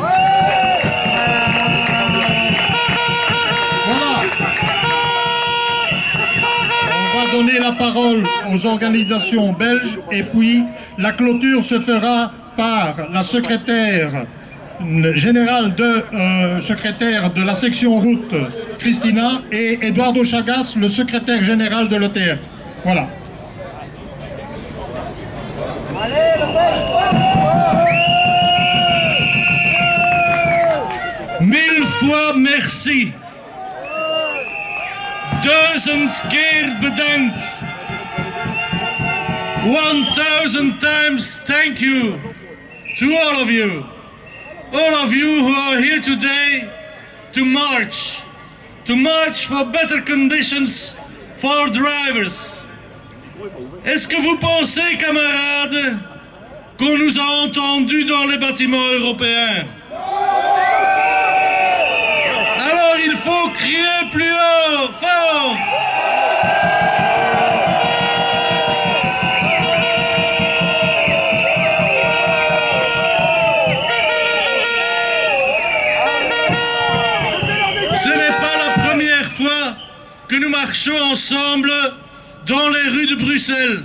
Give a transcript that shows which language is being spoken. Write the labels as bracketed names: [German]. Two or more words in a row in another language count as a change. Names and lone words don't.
[French] Donner la parole aux organisations belges et puis la clôture se fera par la secrétaire générale secrétaire de la section route Christina et Eduardo Chagas, le secrétaire général de l'ETF. Voilà. Mille fois merci. [Dutch] 1000 keer bedankt. [English] 1000 times thank you to all of you. All of you who are here today to march for better conditions for drivers. [French] Est-ce que vous pensez, camarades, qu'on nous a entendus dans les bâtiments européens? Alors il faut crier plus haut, fort. Ce n'est pas la première fois que nous marchons ensemble dans les rues de Bruxelles.